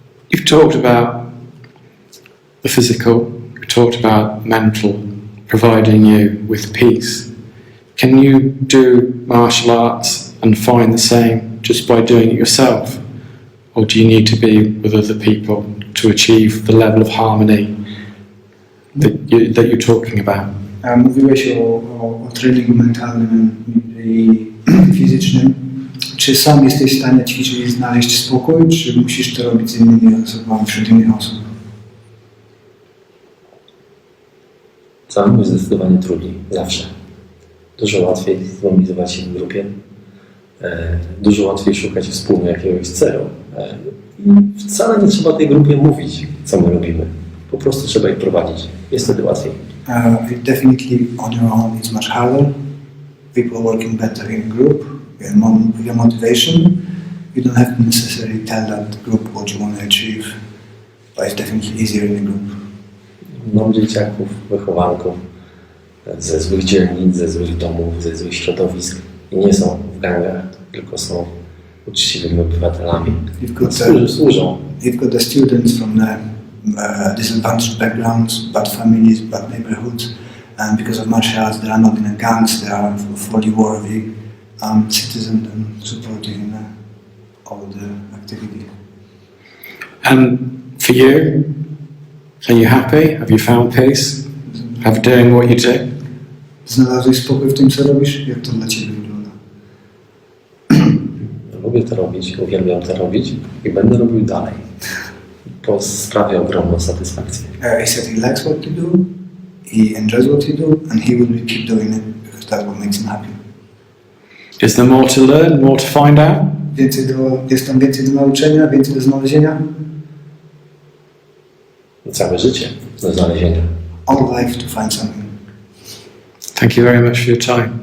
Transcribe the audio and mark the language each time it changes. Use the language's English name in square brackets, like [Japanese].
[English] You've talked about the physical, you talked about mental, providing you with peace. Can you do martial arts and find the same just by doing it yourself? Or do you need to be with other people to achieve the level of harmony that you're talking about? [Polish] Mówiłeś o treningu mentalnym i fizycznym. Czy sam jesteś w stanie ćwiczyć i znaleźć spokój, czy musisz to robić z innymi osobami, wśród innych osób? Sam jest zdecydowanie trudniej, zawsze. Dużo łatwiej zmobilizować się w grupie, dużo łatwiej szukać wspólnie jakiegoś celu. I wcale nie trzeba tej grupie mówić, co my robimy. Po prostu trzeba ich prowadzić. Jest wtedy łatwiej. [English] Definitely on your own it's much harder. People working better in group, with your motivation. You don't have to necessarily tell that group what you want to achieve, but it's definitely easier in a group. [Polish] Mam dzieciaków, wychowanków ze złych dzielnic, ze złych domów, ze złych środowisk i nie są w gangach, tylko są uczciwymi obywatelami. Służą. [English] You've got the students from the disadvantaged backgrounds, bad families, bad neighborhoods, and because of martial arts, they are not in a gangs, they are fully worthy citizens and supporting all the activity. And for you, are you happy? Have you found peace? Have doing what you do? [Polish] Znalazłeś spokój w tym, co robisz? Jak to dla Ciebie wygląda? Lubię to robić, uwielbiam to robić i będę robił dalej. To sprawia ogromną satysfakcję. [English] He said he likes what you do, he enjoys what you do, and he will keep doing it because that's what makes him happy. Is there more to learn, more to find out? [Polish] Jest tam więcej do nauczenia, więcej do znalezienia? Całe życie do znalezienia. [English] All life to find something. Thank you very much for your time.